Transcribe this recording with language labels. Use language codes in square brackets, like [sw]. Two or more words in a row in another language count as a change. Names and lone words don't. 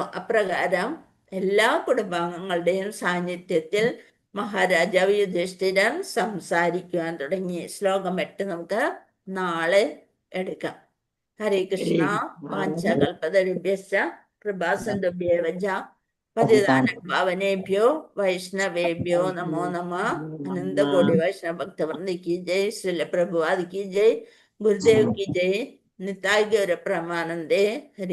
[ml] അപ്രകാരം എല്ലാ കുടുംബാംഗങ്ങളുടെയും സാന്നിധ്യത്തിൽ മഹാരാജാവ് യുധിഷ്ഠിരൻ സംസാരിക്കുവാൻ തുടങ്ങി. ശ്ലോകം 8 നമുക്ക് നാളെ എടുക്കാം. [sa] ഹരേ കൃഷ്ണ. വാഞ്ചകൽപതരുഭ്യശ്ച കൃപാസിന്ധുഭ്യേവ ച പതിതാനം പാവനേഭ്യോ വൈഷ്ണവേഭ്യോ നമോ നമഃ. [hi] अनंतकोटि वैष्णव भक्तवृंद की जय. श्रील प्रभुपाद की जय. गुरुदेव की जय. निताय गौर प्रमानंदे. हरि